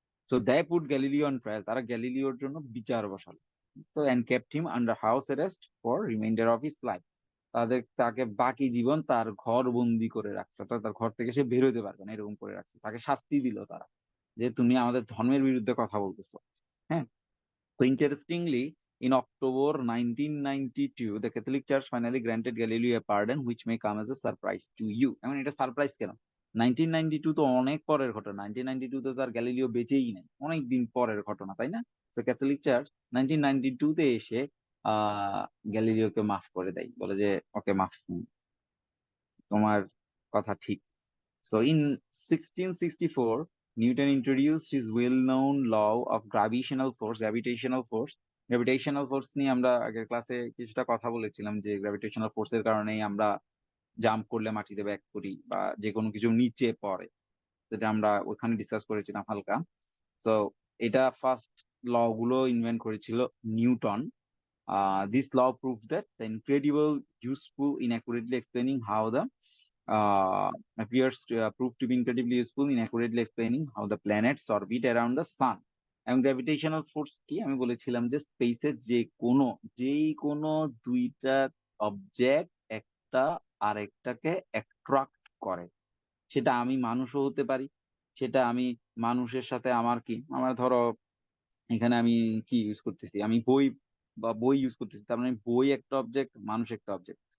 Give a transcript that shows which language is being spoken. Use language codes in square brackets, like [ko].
[en] so they put Galileo on trial, [bn] তারা গ্যালিলিওর জন্য বিচার বসালো। [en] তো and kept him under house arrest for reminder of his life. [bn] তাকে বাকি জীবন তার ঘর বন্দি করে রাখছে, অর্থাৎ তার ঘর থেকে সে বের হইতে পারবে না এরকম করে রাখছে, তাকে শাস্তি দিল তারা যে তুমি আমাদের ধর্মের বিরুদ্ধে কথা বলতেছো। [en] হ্যাঁ, so interestingly, in October 1992, the Catholic Church finally granted Galileo a pardon, which may come as a surprise to you. I mean, [bn] এটা সারপ্রাইজ কেন? 1992 তো অনেক পরের ঘটনা, 1992 তে তার গ্যালিলিও বেঁচেই নেই, অনেক দিন পরের ঘটনা, তাই না? তো ক্যাথলিক চার্চ 1992 তে এসে আহ গ্যালিলিওকে মাফ করে দেয়, বলে যে ওকে মাফ, তোমার কথা ঠিক। [en] So in 1664, Newton introduced his well-known law of gravitational force. [bn] Gravitational force নিয়ে আমরা আগের ক্লাসে কিছুটা কথা বলেছিলাম যে গ্র্যাভিটেশনাল ফোর্সের কারণেই আমরা জাম্প করলে মাটিতে ব্যাক করি বা যে কোনো কিছু নিচে পড়ে, যেটা আমরা ওখানে ডিসকাস করেছিলাম হালকা। তো এটা ফার্স্ট ল গুলো ইনভেন্ট করেছিল Newton. [en] This law proved that the incredible useful in accurately explaining how the appears to prove to be incredibly useful in accurately explaining how the planets orbit around the sun. [bn] এবং gravitational force কি আমি বলেছিলাম যে স্পেসের যেই কোনো দুইটা object একটা আরেকটাকে অ্যাট্রাক্ট করে। সেটা আমি মানুষও হতে পারি, সেটা আমি মানুষের সাথে আমার ধরো এখানে আমি কি ইউজ করতেছি, আমি বই ইউজ করতেছি, তার মানে বই একটা অবজেক্ট, মানুষ একটা অবজেক্ট।